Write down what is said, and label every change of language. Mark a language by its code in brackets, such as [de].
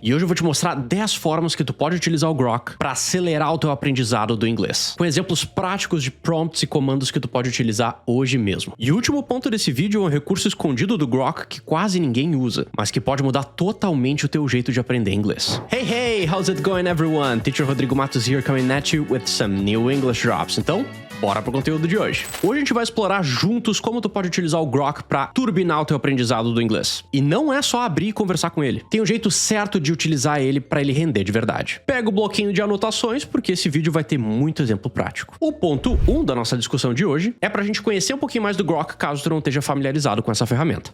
[pt] E hoje eu vou te mostrar 10 formas que tu pode utilizar o Grok para acelerar o teu aprendizado do inglês, com exemplos práticos de prompts e comandos que tu pode utilizar hoje mesmo. E o último ponto desse vídeo é um recurso escondido do Grok que quase ninguém usa, mas que pode mudar totalmente o teu jeito de aprender inglês. [en] Hey, how's it going everyone? Teacher Rodrigo Matos here coming at you with some new English drops. [pt] Então, bora pro conteúdo de hoje. Hoje a gente vai explorar juntos como tu pode utilizar o Grok para turbinar o teu aprendizado do inglês. E não é só abrir e conversar com ele. Tem um jeito certo de utilizar ele para ele render de verdade. Pega o bloquinho de anotações, porque esse vídeo vai ter muito exemplo prático. O ponto 1 da nossa discussão de hoje é pra gente conhecer um pouquinho mais do Grok, caso tu não esteja familiarizado com essa ferramenta.